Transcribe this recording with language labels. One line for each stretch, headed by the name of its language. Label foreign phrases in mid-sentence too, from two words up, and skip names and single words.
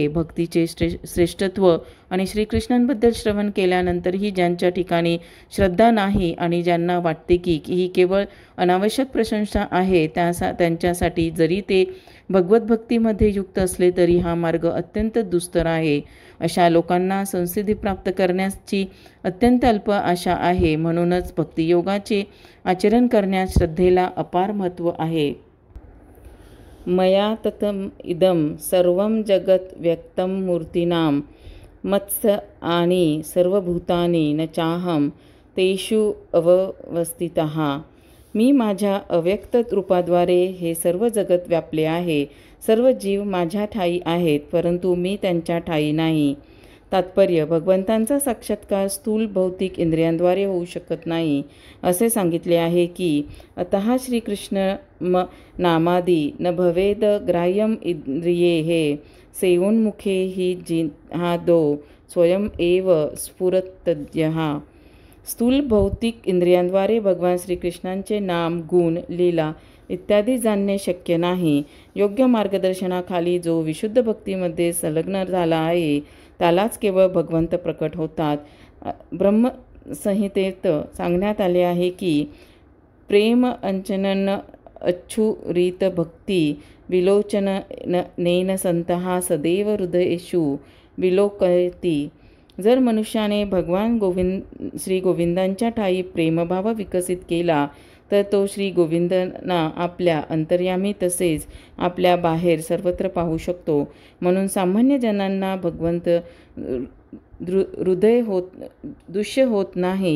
Marathi: भक्तीचे श्रेष्ठत्व आणि श्रीकृष्णांबद्दल श्रवण केल्यानंतरही ज्यांच्या ठिकाणी श्रद्धा नाही आणि ज्यांना वाटते की ही केवळ अनावश्यक प्रशंसा आहे, त्यांच्यासाठी जरी ते भगवत भक्तीमध्ये युक्त असले तरी हा मार्ग अत्यंत दुस्तर आहे. अशा लोकांना संसिद्धी प्राप्त करण्याची अत्यंत अल्प आशा आहे. म्हणूनच भक्तियोगाचे आचरण करण्यास श्रद्धेला अपार महत्त्व आहे.
Sanskrit: मया ततम इदं सर्वं जगत व्यक्तं मूर्तीनां मत्स्य आणि सर्वभूतानि न चाहम तेषु अवस्थितः.
Marathi: मी माझ्या अव्यक्त रूपाद्वारे हे सर्व जगत व्यापले आहे. सर्व जीव माझ्या ठायी आहेत, परंतु मी त्यांच्या ठायी नाही. तात्पर्य: भगवंतांचा साक्षात्कार स्थूल भौतिक इंद्रियांद्वारे होऊ शकत नाही. असे सांगितले आहे की
Sanskrit: अतः श्रीकृष्ण नामादी न भवेद ग्राह्यम इंद्रिये हे सेवोन्मुखे हि जिहादो स्वयं एव स्फुरत्यद्यः.
Marathi: स्थूल भौतिक इंद्रियांद्वारे भगवान श्रीकृष्णांचे नाम, गुण, लीला इत्यादी जाणणे शक्य नाही. योग्य मार्गदर्शनाखाली जो विशुद्ध भक्तीमध्ये संलग्न झाला आहे त्यालाच केवळ भगवंत प्रकट होतात. ब्रह्मसंहितेत सांगण्यात आले आहे की
Sanskrit: प्रेम अंचनन अच्छुरित भक्ती विलोचनेन संतः सदैव हृदयेषु विलोकयति.
Marathi: जर मनुष्याने भगवान श्री गोविंदांच्या ठायी प्रेमभाव विकसित केला तर तो श्री गोविंदांना आपल्या अंतर्यामी तसेच आपल्या बाहेर सर्वत्र पाहू शकतो. म्हणून सामान्य जनांना भगवंत दृश्य होत नाहीत.